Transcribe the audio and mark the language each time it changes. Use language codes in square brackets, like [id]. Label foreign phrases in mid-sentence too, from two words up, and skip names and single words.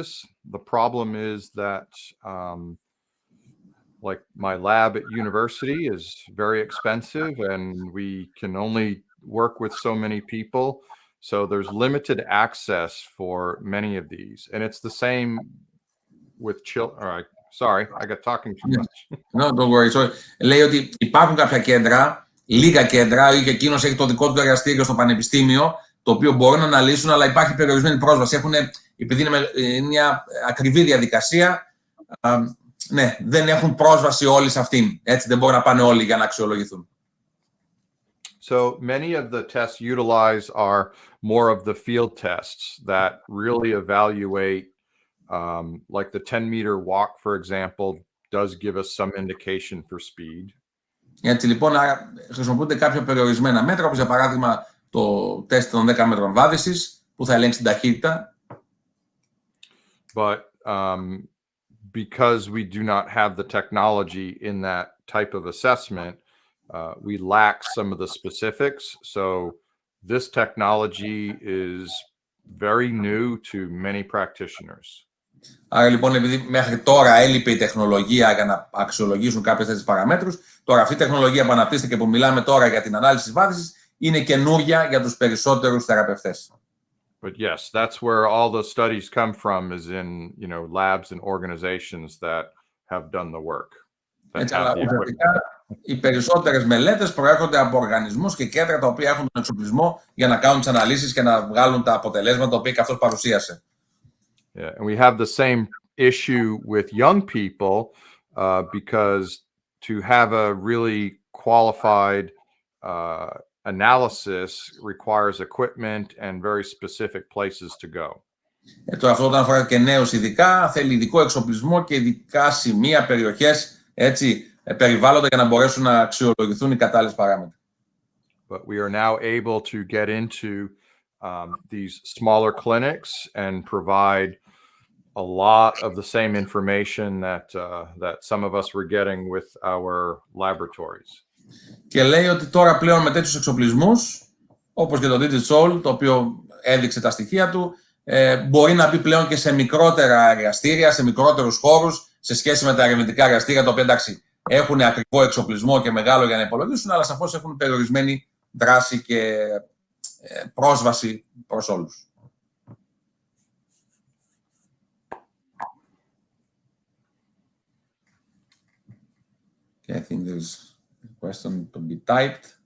[en] The problem is that like my lab at university is very expensive and we can only work with so many people. So there's limited access for many of these. And it's the same with children. All right. Sorry, I got talking too much. No, don't worry. So, [el] λέει ότι υπάρχουν κάποια κέντρα, λίγα κέντρα, ή και εκείνος έχει το δικό του εργαστήριο στο πανεπιστήμιο, το οποίο μπορούν να αναλύσουν, αλλά υπάρχει περιορισμένη πρόσβαση. Επειδή είναι μια ακριβή διαδικασία, ναι, δεν έχουν πρόσβαση όλοι σε αυτήν. Έτσι δεν μπορούν να πάνε όλοι για να αξιολογηθούν. [en] So many of the tests utilized are more of the field tests that really evaluate, like the 10-meter walk, for example, does give us some indication for speed. [el] Έτσι λοιπόν χρησιμοποιούνται κάποια περιορισμένα μέτρα, όπως για παράδειγμα το τεστ των 10 μέτρων βάδισης, που θα ελέγξει την ταχύτητα. [en] But because we do not have the technology in that type of assessment, we lack some of the specifics. So this technology is very new to many practitioners. [el] Άρα λοιπόν, επειδή μέχρι τώρα έλειπε η τεχνολογία για να αξιολογήσουν κάποιες τέτοιες παραμέτρους, τώρα αυτή η τεχνολογία που αναπτύσσεται και που μιλάμε τώρα για την ανάλυση της βάθησης είναι καινούρια για τους περισσότερους θεραπευτές. [en] But yes, that's where all the studies come from, is in, labs and organizations that have done the work. [el] Έτσι, αλλά ουσιαστικά οι περισσότερες μελέτες προέρχονται από οργανισμούς και κέντρα τα οποία έχουν τον εξοπλισμό για να κάνουν τις αναλύσεις και να βγάλουν τα αποτελέσματα τα οποία και αυτός παρουσίασε. [en] Yeah, and we have the same issue with young people because to have a really qualified analysis requires equipment and very specific places to go. [el] Τώρα αυτό όταν αφορά και νέους ειδικά, θέλει ειδικό εξοπλισμό και ειδικά σημεία, περιοχές, έτσι, περιβάλλοντα για να μπορέσουν να αξιολογηθούν οι κατάλληλες παράμετροι. [en] But we are now able to get into these smaller clinics and provide a lot of the same information that some of us were getting with our laboratories. [el] Και λέει ότι τώρα πλέον με τέτοιους εξοπλισμούς, όπως και το Digital, το οποίο έδειξε τα στοιχεία του, μπορεί να μπει πλέον και σε μικρότερα εργαστήρια, σε μικρότερους χώρους, σε σχέση με τα ερευνητικά εργαστήρια, τα οποία εντάξει έχουν ακριβό εξοπλισμό και μεγάλο για να υπολογίσουν, αλλά σαφώς έχουν περιορισμένη δράση και πρόσβαση προς όλους. [en] Okay, I think there's a question to be typed.